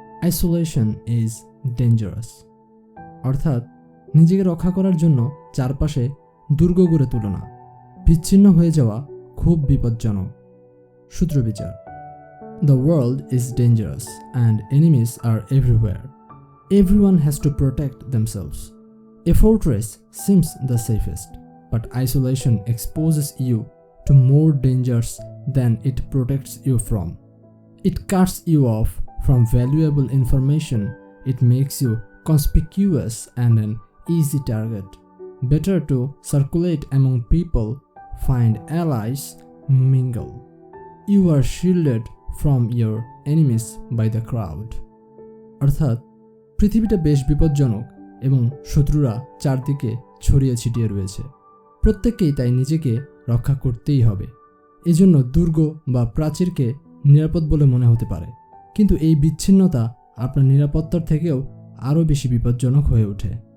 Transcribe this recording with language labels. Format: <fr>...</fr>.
<en>Isolation is dangerous.</en> <bn>অর্থাৎ নিজেকে রক্ষা করার জন্য চারপাশে দুর্গ গড়ে তুলো না, বিচ্ছিন্ন হয়ে যাওয়া খুব বিপজ্জনক।</bn> <en>সূত্রবিচার The world is dangerous and enemies are everywhere. Everyone has to protect themselves. A fortress seems the safest, but isolation exposes you to more dangers than it protects you from. It cuts you off from valuable information. It makes you conspicuous and an easy target. Better to circulate among people, find allies, mingle. You are shielded from your enemies by the crowd.</en> <bn>অর্থাৎ পৃথিবীটা বেশ বিপজ্জনক এবং শত্রুরা চারদিকে ছড়িয়ে ছিটিয়ে রয়েছে। প্রত্যেককেই তাই নিজেকে রক্ষা করতেই হবে। এজন্য দুর্গ বা প্রাচীরকে নিরাপদ বলে মনে হতে পারে, কিন্তু এই বিচ্ছিন্নতা আপনার নিরাপত্তার থেকেও আরও বেশি বিপজ্জনক হয়ে ওঠে।</bn>